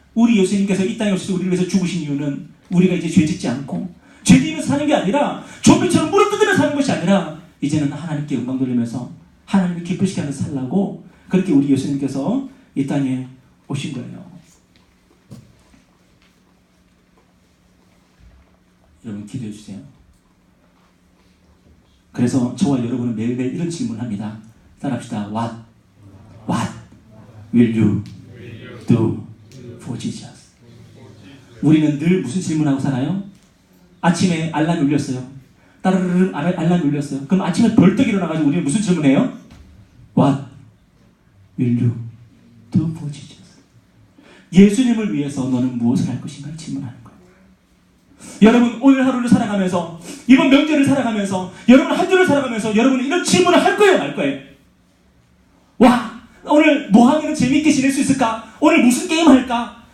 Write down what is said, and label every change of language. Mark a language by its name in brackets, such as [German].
[Korean] 우리 예수님께서 이 땅에 오셔서 우리를 위해서 죽으신 이유는, 우리가 이제 죄 짓지 않고 죄 지으면서 사는 게 아니라, 좀비처럼 무릎 뜯으며 사는 것이 아니라, 이제는 하나님께 영광 돌리면서 하나님을 기쁘시게 하면서 살라고, 그렇게 우리 예수님께서 이 땅에 오신 거예요. 여러분, 기도해 주세요. 그래서 저와 여러분은 매일매일 이런 질문을 합니다. 따라합시다. [English] What will you do for Jesus? [Korean] 우리는 늘 무슨 질문하고 살아요? 아침에 알람이 울렸어요. 따르르르 알람이 울렸어요. 그럼 아침에 벌떡 일어나가지고 우리는 무슨 질문해요? [English] What will you do for Jesus? [Korean] 예수님을 위해서 너는 무엇을 할 것인가 질문하는 거예요. 여러분, 오늘 하루를 살아가면서, 이번 명절을 살아가면서, 여러분 한 주를 살아가면서 여러분은 이런 질문을 할 거예요, 말 거예요? 와, 오늘 뭐 하면 재미있게 지낼 수 있을까? 오늘 무슨 게임 할까?